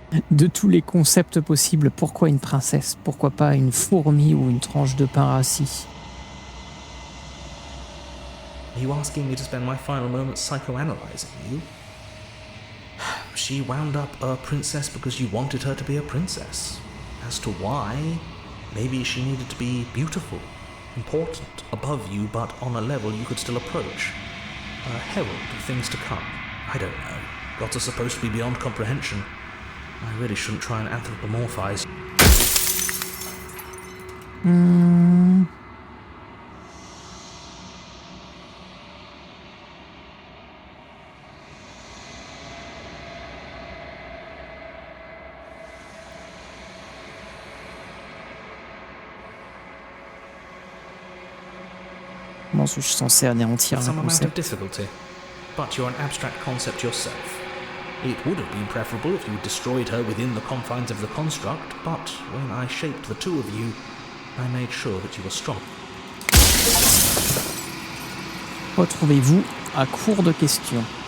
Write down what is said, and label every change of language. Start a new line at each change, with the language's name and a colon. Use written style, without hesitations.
French: De tous les concepts possibles, pourquoi une princesse? Pourquoi pas une fourmi ou une tranche de pain rassis?
English: Are you asking me to spend my final moments psychoanalyzing you? She wound up a princess because you wanted her to be a princess. As to why, maybe she needed to be beautiful, important, above you, but on a level you could still approach. A herald of things to come. I don't know. Gods are supposed to be beyond comprehension. I really shouldn't try and anthropomorphize.
French: Comment suis-je censé anéantir un
English: Some amount of
French: concept?
English: difficulty, but you're an abstract concept yourself. It would have been preferable if you destroyed her within the confines of the construct, but when I shaped the two of you, I made sure that you were strong.
French: Retrouvez-vous à court de questions.